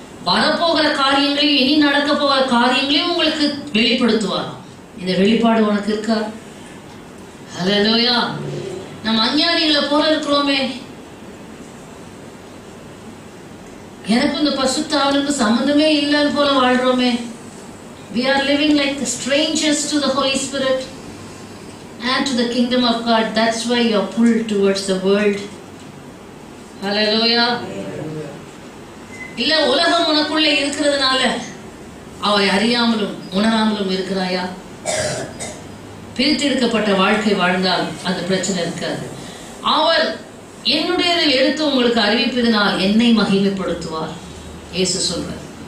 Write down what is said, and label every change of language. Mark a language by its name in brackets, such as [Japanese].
[Tamil] வரப்போகிற காரியங்களையும் இனி நடக்க போகிற காரியங்களையும் உங்களுக்கு வெளிப்படுத்துவாராம். இந்த வெளிப்பாடு உனக்கு இருக்கா? ஹல்லேலூயா. நம்ம அஞ்ஞானிகளை போல இருக்கிறோமே. எனக்கு இந்த பரிசுத்த ஆவிக்கு சம்பந்தமே இல்லைன்னு போல வாழ்றோமே. [English] We are living like the strangers to the Holy Spirit and to the kingdom of God. That's why you are pulled towards the world. Hallelujah. [Tamil] இல்ல உலகம் உனக்குள்ளே இருக்கிறதுனால அவரை அறியாமலும் உணராமலும் இருக்கிறாயா? பிரித்தெடுக்கப்பட்ட வாழ்க்கை வாழ்ந்தால் அந்த பிரச்சனை இருக்காது. அவர் என்னுடையதை எடுத்து உங்களுக்கு அறிவிப்பதனால் என்னை மகிமைப்படுத்துவார். இயேசு சொல்றார்.